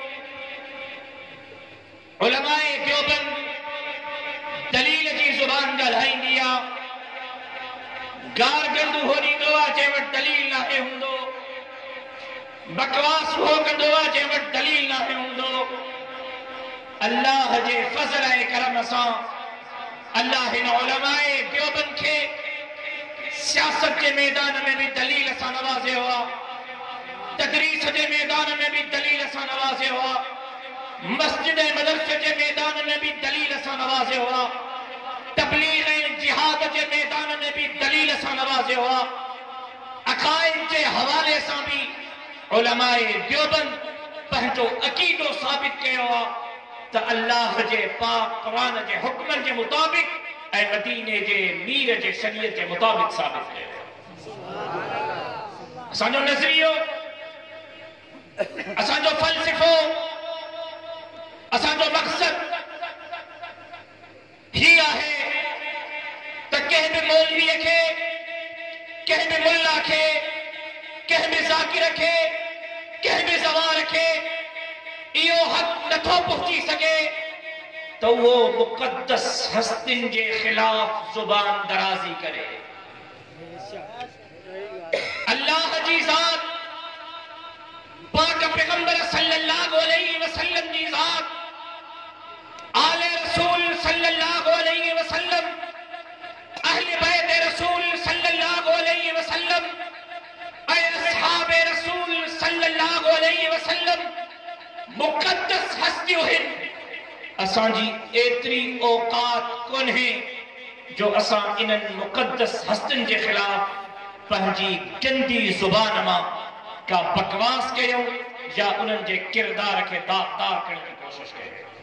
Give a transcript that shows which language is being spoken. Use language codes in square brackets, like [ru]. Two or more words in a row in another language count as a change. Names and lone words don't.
[sd] उलमाए देवबंद दलील जी ज़ुबान ॻाल्हाईंदी आहे, गार गंदू हो ॾींदो आहे जंहिं वटि दलील नाहे हूंदो, बकवास हो कंदो आहे जंहिं वटि दलील नाहे हूंदो। अल्लाह जे फज़ल ऐं करम सां अल्लाह हिन उलमाए देवबंद के सियासत के मैदान में भी दलील सां नवाज़ियो आहे, तदरीस के मैदान में भी दलील सां नवाज़ियो आहे, मस्जिद मदरसे के मैदान में भी दलील सां नवाज़ियो आहे, तबलीग ऐं जिहाद के मैदान में भी दलील सां नवाज़ियो आहे। अक़ाइद के हवाले सां भी उलमाए देवबंद पंहिंजो अकीदो साबित कयो आहे त अल्लाह जे पाक कुरान जे हुक्मन के मुताबिक ऐं मदीने जे मीर जे शरीयत के मुताबिक साबित कयो। असांजो नज़रियो, असांजो फ़लसफ़ो, असांजो मक़सद जिया है तो कह में मौलवी रखे, कह में मुल्ला रखे, कह में जाकिर रखे, कह में जवा रखे, इहो हक नथो पहुंची सके तो वो मुक़द्दस हस्तिन जे खिलाफ जुबान दराजी करे। अल्लाह जी ज़ात, पाक पैगंबर [ar] صلى الله عليه وسلم [sd] जी ज़ात, आले रसूल [ar] صلى الله عليه وسلم, [sd] अहले बैत रसूल [ar] صلى الله عليه وسلم, [sd] असहाबे रसूल [ar] صلى الله عليه وسلم [sd] मुक़द्दस हस्तियों हैं। असांजी एतरी औकात कोन्हे जो असां इन्हनि मुक़द्दस हस्तियुनि जे ख़िलाफ़ पंहिंजी गंदी ज़ुबान मां का बकवास कयूं या उन्हनि जे किरदार खे दागदार करण जी कोशिश कयूं।